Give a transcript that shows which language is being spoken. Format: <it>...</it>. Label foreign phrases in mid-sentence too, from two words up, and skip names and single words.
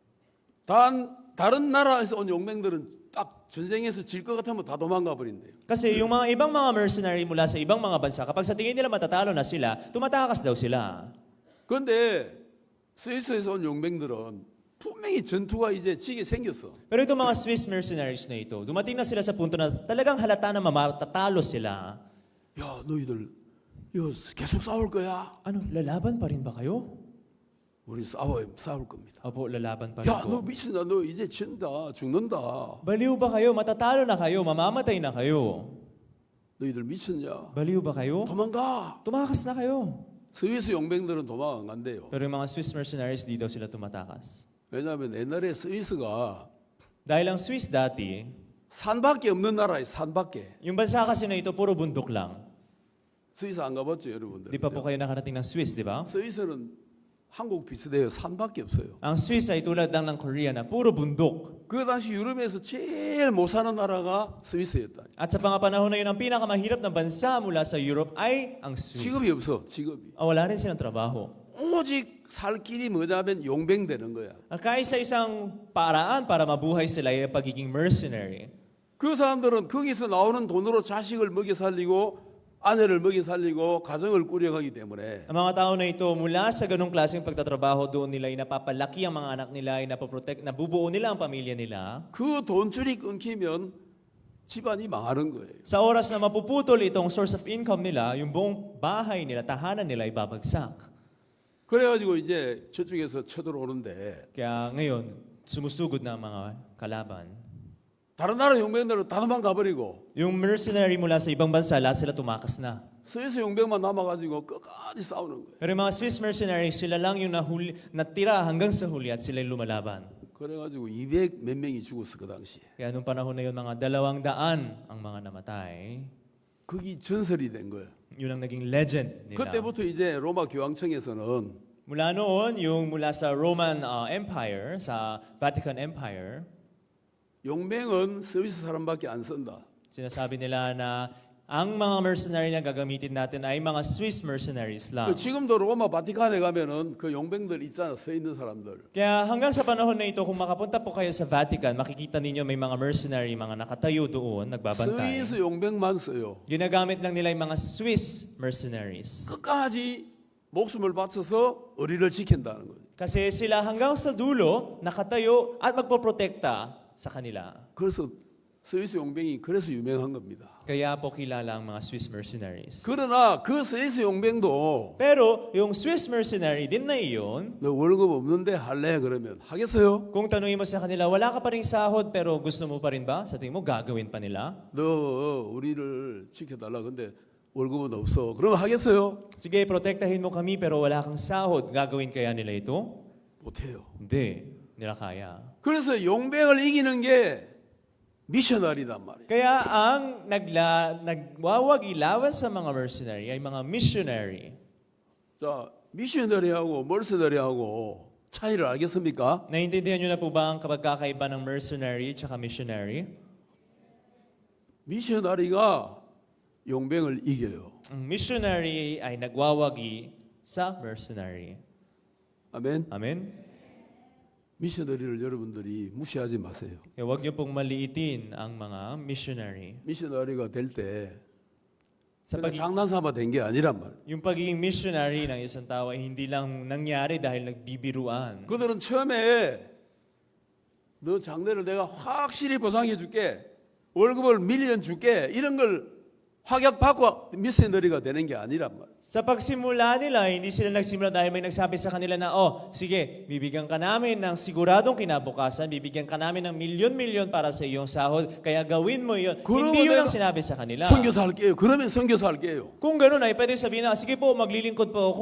<ko>다른 나라에서 온 용병들은 딱 전쟁에서 질 것 같으면 다 도망가 버린대요.</ko> <tl>Kasi yung mga ibang mga mercenary mula sa ibang mga bansa, kapag sa tingin nila matatalo na sila, tumatakas daw sila.</tl> <ko>그런데 스위스에서 온 용병들은 분명히 전투가 이제 지게 생겼어.</ko> <tl>Pero itong mga</tl> <en>Swiss mercenaries</en> <tl>na ito, dumating na sila sa punto na talagang halata na matatalo sila.</tl> <ko>야, 너희들 이거 계속 싸울 거야?</ko> <tl>Ano, lalaban pa rin ba kayo?</tl> <ko>우리 싸울 겁니다.</ko> <tl>Opo, lalaban pa rin</tl> <ko>야, 너</ko> <tl>po.</tl> <ko>미친다. 너 이제 진다. 죽는다.</ko> <tl>Baliw ba kayo? Matatalo na kayo, mamamatay na kayo.</tl> <ko>너희들 미쳤냐?</ko> <tl>Baliw ba kayo?</tl> <ko>도망가.</ko> <tl>Tumakas na kayo.</tl> <ko>스위스 용병들은 도망 안 간대요.</ko> <tl>Pero yung mga</tl> <en>Swiss mercenaries,</en> <tl>di daw sila tumatakas.</tl> <ko>왜냐하면 옛날에 스위스가</ko> <tl>Dahil ang Swiss dati,</tl> <ko>산밖에 없는 나라예요. 산밖에.</ko> <tl>yung bansa kasi na ito, puro bundok lang.</tl> <ko>스위스 안 가봤죠, 여러분들?</ko> <tl>Di pa po kayo nakarating ng Swiss, di ba?</tl> <ko>스위스는 한국 비슷해요. 산밖에 없어요.</ko> <tl>Ang Swiss ay tulad lang ng Korea na puro bundok.</tl> <ko>그 당시 유럽에서 제일 못 사는 나라가 스위스였다.</ko> <tl>At sa mga panahon na yun, ang pinakamahirap na bansa mula sa Europe ay ang Swiss.</tl> <ko>직업이 없어. 직업이.</ko> <tl>Wala rin silang trabaho.</tl> <ko>오직 살 길이 뭐냐면 용병 되는 거야.</ko> <tl>Kaisa-isang paraan para mabuhay sila ay pagiging mercenary.</tl> <ko>그 사람들은 거기서 나오는 돈으로 자식을 먹여 살리고 아내를 먹여 살리고 가정을 꾸려가기 때문에</ko> <tl>Ang mga tao na ito, mula sa ganong klaseng pagtatrabaho, doon nila ay napapalaki ang mga anak nila, ay nabubuo nila ang pamilya nila.</tl> <ko>그 돈줄이 끊기면 집안이 망하는 거예요.</ko> <tl>Sa oras na mapuputol itong</tl> <en>source of income</en> <tl>nila, yung buong bahay nila, tahanan nila ay babagsak.</tl> <ko>그래가지고 이제 저쪽에서 쳐들어오는데</ko> <tl>Kaya ngayon, sumusugod na ang mga kalaban.</tl> <ko>다른 나라 용병들은 다 도망가버리고</ko> <tl>Yung mercenary mula sa ibang bansa, lahat sila tumakas na.</tl> <ko>스위스 용병만 남아가지고 끝까지 싸우는 거예요.</ko> <tl>Pero yung mga</tl> <en>Swiss mercenaries,</en> <tl>sila lang yung natira hanggang sa huli at sila yung lumalaban.</tl> <ko>그래가지고 200 몇 명이 죽었어 그 당시에.</ko> <tl>Kaya nung panahon na yun, mga 200 ang mga namatay.</tl> <ko>그게 전설이 된 거예요.</ko> <tl>Yun ang naging legend nila.</tl> <ko>그때부터 이제 로마 교황청에서는</ko> <tl>Mula noon, yung mula sa Roman Empire, sa Vatican Empire,</tl> <ko>용병은 스위스 사람밖에 안 쓴다.</ko> <tl>sinasabi nila na ang mga mercenary na gagamitin natin ay mga</tl> <en>Swiss mercenaries</en> <tl>lang.</tl> <ko>지금도 로마 바티칸에 가면은 그 용병들 있잖아 서 있는 사람들.</ko> <tl>Kaya hanggang sa panahon na ito, kung makapunta po kayo sa Vatican, makikita ninyo may mga mercenary, mga nakatayo doon, nagbabantay.</tl> <ko>스위스 용병만 써요.</ko> <tl>Ginagamit lang nila yung mga</tl> <en>Swiss mercenaries.</en> <ko>끝까지 목숨을 바쳐서 의리를 지킨다는 거죠.</ko> <tl>Kasi sila hanggang sa dulo, nakatayo at magpoprotekta sa kanila.</tl> <ko>그래서 스위스 용병이 그래서 유명한 겁니다.</ko> <tl>Kaya po kilala ang mga</tl> <en>Swiss mercenaries.</en> <ko>그러나 그 스위스 용병도</ko> <tl>Pero yung Swiss mercenary din na iyon,</tl> <ko>너 월급 없는데 할래 그러면 하겠어요?</ko> <tl>kung tanungin mo sa kanila, wala ka pa rin sahod pero gusto mo pa rin ba? Sa tingin mo, gagawin pa nila?</tl> <ko>너 우리를 지켜달라 근데 월급은 없어. 그러면 하겠어요?</ko> <tl>Sige, protektahin mo kami pero wala kang sahod. Gagawin kaya nila ito?</tl> <ko>못해요.</ko> <tl>Hindi. Nila kaya.</tl> <ko>그래서 용병을 이기는 게 미셔널이란 말이에요.</ko> <tl>Kaya ang nagwawagilawan sa mga mercenary ay mga missionary.</tl> <ko>자, 미셔널이하고 멀서너리하고 차이를 알겠습니까?</ko> <tl>Naintindihan niyo na po ba ang pagkakaiba ng mercenary at missionary?</tl> <ko>미셔널이가 용병을 이겨요.</ko> <tl>Ang missionary ay nagwawagi sa mercenary.</tl> <ko>아멘.</ko> <tl>Amen?</tl> <ko>미셔널이를 여러분들이 무시하지 마세요.</ko> <tl>Kaya huwag niyo pong maliitin ang mga missionary.</tl> <ko>미셔널이가 될 때</ko> <tl>Sa</tl> <ko>그냥</ko> <tl>pag-</tl> <ko>장난삼아 된 게 아니란 말이에요.</ko> <tl>yung pagiging missionary ng isang tao ay hindi lang nangyari dahil nagbibiruan.</tl> <ko>그들은 처음에 너 장래를 내가 확실히 보상해 줄게. 월급을 밀리언 줄게. 이런 걸 확약받고 미셔널이가 되는 게 아니란 말이에요.</ko> <tl>Sa pagsimula nila, hindi sila nagsimula dahil may nagsabi sa kanila na, oh, sige, bibigyan ka namin ng siguradong kinabukasan, bibigyan ka namin ng milyon-milyon para sa iyong sahod, kaya gawin mo yun.</tl> <ko>그러면</ko> <tl>Hindi yun</tl> <ko>내가</ko> <tl>ang sinabi sa kanila.</tl> <ko>선교사 할게요. 그러면 선교사 할게요.</ko> <tl>Kung gano'n ay pwede sabihin na, sige po, maglilingkod po ako.</tl>